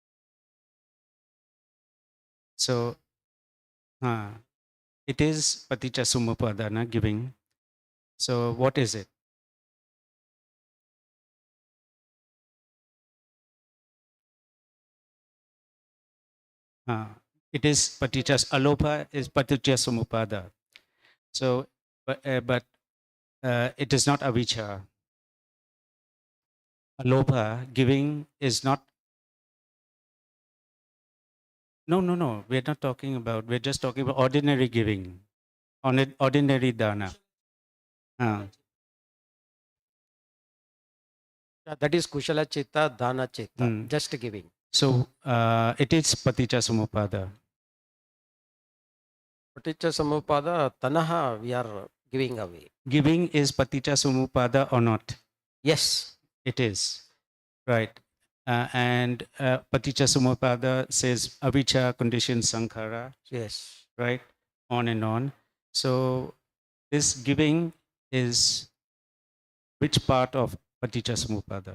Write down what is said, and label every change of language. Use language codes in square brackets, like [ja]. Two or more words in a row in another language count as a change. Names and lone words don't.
[en] So, it is [pi] paticca samuppada, [en] na, giving. So, what is it? It is paticca, alopa is [pi] paticca samuppada. [en] So, but it is not avijja. Alopa, giving is not. No. We're not talking about, we're just talking about ordinary giving, ordinary dana. Yeah, that is [pi] kushala chitta, dana chitta, [en] Hmm. just giving. So, it is [pi] paticca samuppada. Paticca samupada, tanaha, [en] we are giving away. Giving is [pi] paticca samuppada [en] or not? Yes. It is. Right. And [pi] paticca samuppada [en] says avijja, condition, sankhara, Yes. right? On and on. So, this giving is which part of [pi] paticca samuppada?